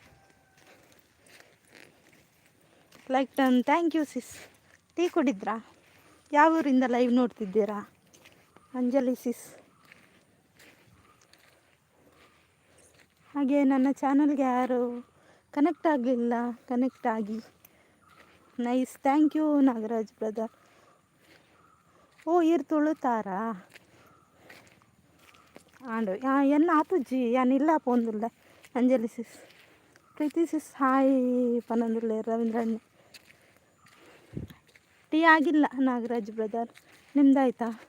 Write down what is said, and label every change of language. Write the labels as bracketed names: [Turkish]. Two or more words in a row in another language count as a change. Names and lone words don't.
[English] Like done, thank you sis. [Kannada] ಟೀ ಕುಡಿದ್ರಾ? ಯಾವ ಊರಿಂದ ಲೈವ್ ನೋಡ್ತಿದ್ದೀರಾ? ಅಂಜಲಿ ಸಿಸ್. ಹಾಗೆ ನನ್ನ ಚಾನಲ್ಗೆ ಯಾರು ಕನೆಕ್ಟ್ ಆಗಲಿಲ್ಲ, ಕನೆಕ್ಟ್ ಆಗಿ. [English] Nice, thank you ನಾಗರಾಜ್ brother. [Tulu] ಓ ಇರ್ ತುಳುತಾರಾ ಆಂಡು ಎನ್ನ ಆತುಜ್ಜಿ ಯಾನಿಲ್ಲ ಪೋಂದುಲ್ಲ. ಅಂಜಲಿ ಸಿಸ್, ಪ್ರೀತಿ ಸಿಸ್ ಹಾಯ್ ಪನಂದುಲ್ಲೆ ರವೀಂದ್ರಣ್ಣ. [Kannada] ಟೀ ಆಗಿಲ್ಲ ನಾಗರಾಜ್ ಬ್ರದರ್, ನಿಮ್ದಾಯ್ತಾ?